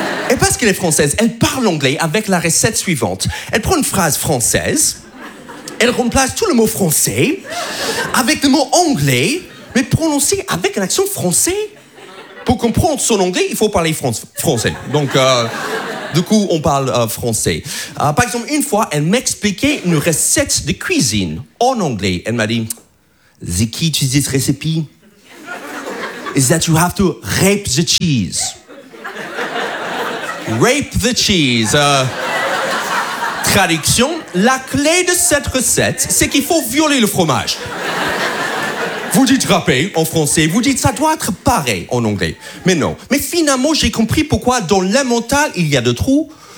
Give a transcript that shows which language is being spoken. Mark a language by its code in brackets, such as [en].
[fr] Et parce qu'elle est française, elle parle anglais avec la recette suivante. Elle prend une phrase française, elle remplace tout le mot français avec le mot anglais, mais prononcé avec un accent français. Pour comprendre son anglais, il faut parler français. Donc, du coup, on parle français. Par exemple, une fois, elle m'expliquait une recette de cuisine en anglais. Elle m'a dit, [en] the key to this recipe is that you have to rape the cheese. Rape the cheese. [fr] Traduction, la clé de cette recette, c'est qu'il faut violer le fromage. Vous dites râper en français, vous dites ça doit être pareil en anglais. Mais non. Mais finalement, j'ai compris pourquoi dans l'emmental, il y a deux trous.